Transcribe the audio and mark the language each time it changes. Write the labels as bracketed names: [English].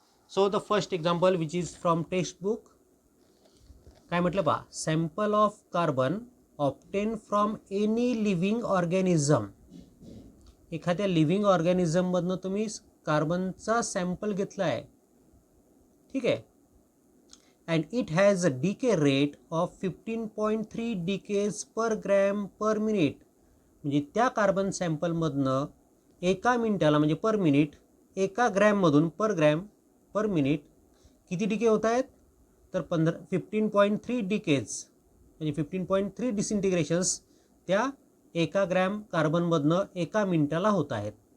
[English] So the first example which is from textbook. [Marathi] काय म्हटलं पहा, [English] Sample of carbon obtain from any living organism. [Marathi] एखाद्या living ऑर्गॅनिझममधनं तुम्ही कार्बनचा sample घेतला आहे. ठीक आहे. [English] And it has a decay rate of 15.3 decays per gram per minute. [Marathi] म्हणजे त्या कार्बन सॅम्पलमधनं एका मिनिटाला म्हणजे पर मिनिट एका ग्रॅममधून पर ग्रॅम पर मिनिट किती डिके होत आहेत तर 15.3 डिकेज म्हणजे 15.3 डिसइंटिग्रेशन्स त्या एका ग्रॅम कार्बनमधनं एका मिनिटाला होत आहेत.